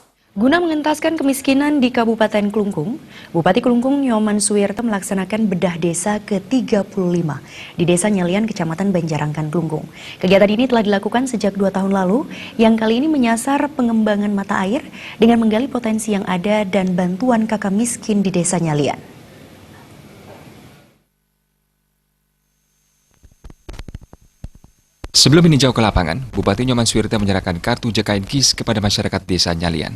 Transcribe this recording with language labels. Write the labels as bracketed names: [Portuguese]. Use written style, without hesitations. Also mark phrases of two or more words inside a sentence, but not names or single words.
[Indonesian] Guna mengentaskan kemiskinan di Kabupaten Klungkung, Bupati Klungkung Nyoman Suwirto melaksanakan bedah desa ke-35 di Desa Nyalian, Kecamatan Banjarangkan, Klungkung. Kegiatan ini telah dilakukan sejak 2 tahun lalu, yang kali ini menyasar pengembangan mata air dengan menggali potensi yang ada dan bantuan kakak miskin di Desa Nyalian. Sebelum meninjau ke lapangan, Bupati Nyoman Suwirto menyerahkan kartu JKN KIS kepada masyarakat Desa Nyalian.